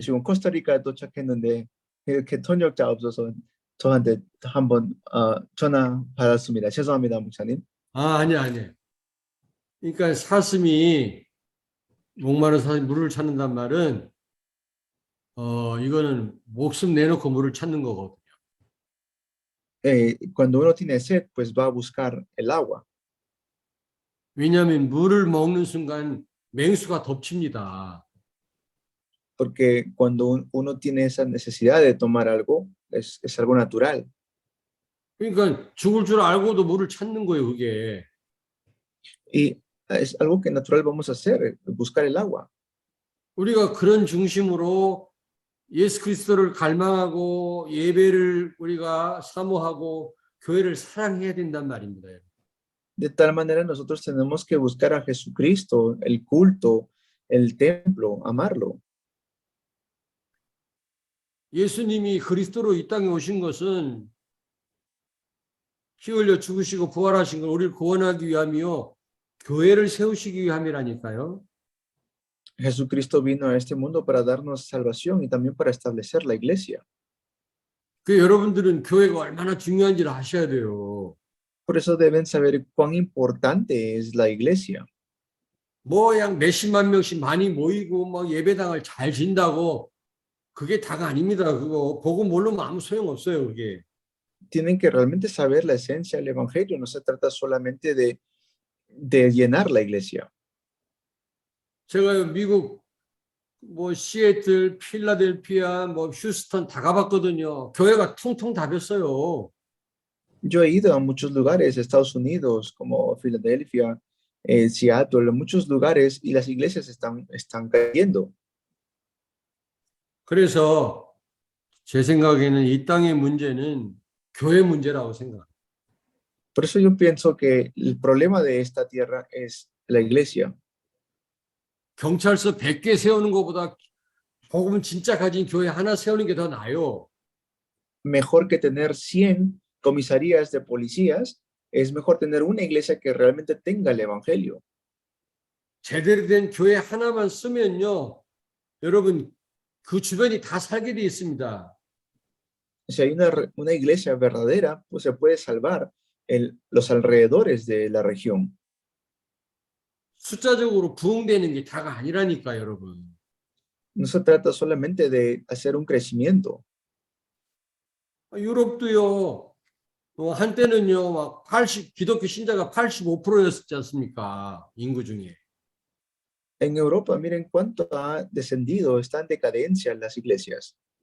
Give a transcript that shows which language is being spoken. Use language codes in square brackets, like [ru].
[ko] 지금 코스타리카 도착했는데 이렇게 통역자 없어서 저한테 한번 전화 받았습니다. 죄송합니다, 목사님. 아니야, 아니야. 그러니까 사슴이 목마른 사슴이 물을 찾는단 말은 이거는 목숨 내놓고 물을 찾는 거거든요. [es] Cuando uno tiene sed, pues va a buscar el agua, [ko] 왜냐하면 물을 먹는 순간 맹수가 덮칩니다. [es] porque cuando uno tiene esa necesidad de tomar algo, es algo natural. [ko] 그러니까 죽을 줄 알고도 물을 찾는 거예요, 그게. [es] Y es algo que natural vamos a hacer, buscar el agua. [ko] 우리가 그런 중심으로 예수 그리스도를 갈망하고 예배를 우리가 사모하고 교회를 사랑해야 된단 말입니다. [es] De tal manera nosotros tenemos que buscar a Jesucristo, el culto, el templo, amarlo. [ko] 예수님이 그리스도로 이 땅에 오신 것은 피 흘려 죽으시고 부활하신 걸 우리를 구원하기 위함이요 교회를 세우시기 위함이라니까요. [es] Jesucristo vino a este mundo para darnos salvación y también para establecer la iglesia. [ko] 그 여러분들은 교회가 얼마나 중요한지를 아셔야 돼요. [es] Por eso deben saber cuán importante es la iglesia. [ko] 뭐 양 몇십만 명씩 많이 모이고 뭐 예배당을 잘 진다고 그게 다가 아닙니다. 그거 복음 모르면 아무 소용 없어요. 그게. [es] Tienen que realmente saber la esencia del evangelio. No se trata solamente de llenar la iglesia. [ko] 제가 미국 뭐 시애틀, 필라델피아, 뭐 휴스턴 다 가봤거든요. 교회가 퉁퉁 다 폈어요. [es] Yo he ido a muchos lugares, Estados Unidos, como Filadelfia, Seattle, en muchos lugares, y las iglesias están cayendo. [ko] 그래서 제 생각에는 이 땅의 문제는 교회 문제라고 생각합니다. [es] Por eso yo pienso que el problema de esta tierra es la iglesia. [ko] 경찰서 100개 세우는 것보다 복음 진짜 가진 교회 하나 세우는 게 더 나아요. [es] Mejor que tener 100 comisarías de policías, es mejor tener una iglesia que realmente tenga el evangelio. [ko] 제대로 된 교회 하나만 쓰면요. 여러분 그 주변이 다 살게 돼 있습니다. [es] Si hay una iglesia verdadera, pues se puede salvar los alrededores de la región. [ko] 숫자적으로 부흥되는 게 다가 아니라니까 여러분. [es] No se trata solamente de hacer un crecimiento. [ko] 유럽도요. 한때는요. 막 기독교 신자가 85%였지 않습니까? 인구 중에. [es] En Europa, miren cuánto ha descendido, está en decadencia las iglesias.